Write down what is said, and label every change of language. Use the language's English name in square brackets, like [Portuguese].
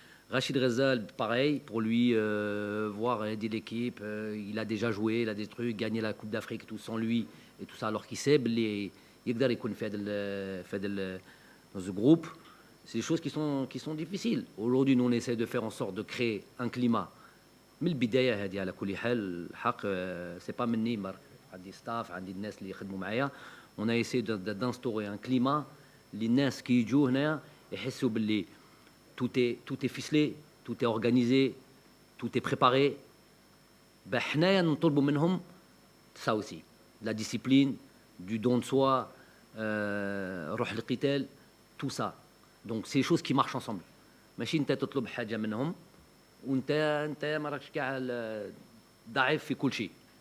[French] Rachid Ghazal, pareil, pour lui voir aider l'équipe. Il a déjà joué, il a des trucs, gagné la Coupe d'Afrique et tout sans lui et tout ça, alors qu'il sait [Arabic] يقدر يكون في [French] dans ce groupe. C'est des choses qui sont difficiles. Aujourd'hui, nous on essaie de faire en sorte de créer un climat. [Arabic] من البداية هذه على كل حال الحق [French] c'est pas [Arabic] مني برك، عندي ستاف، عندي الناس اللي يخدموا معايا. [French] On a essayé d'instaurer un climat. Les [Arabic] الناس [French] qui [Arabic] يجوا هنا يحسوا باللي [French] tout est ficelé, tout est organisé, tout est préparé. Ben [Arabic] حنايا نطلبوا منهم [French] ça aussi, de la discipline, du don de soi, [Arabic] روح القتال, [French] tout ça. Donc c'est des choses qui marchent ensemble. [Arabic] ماشي انت تطلب حاجه منهم وانت ما راكش كاع ضعيف في كل شيء.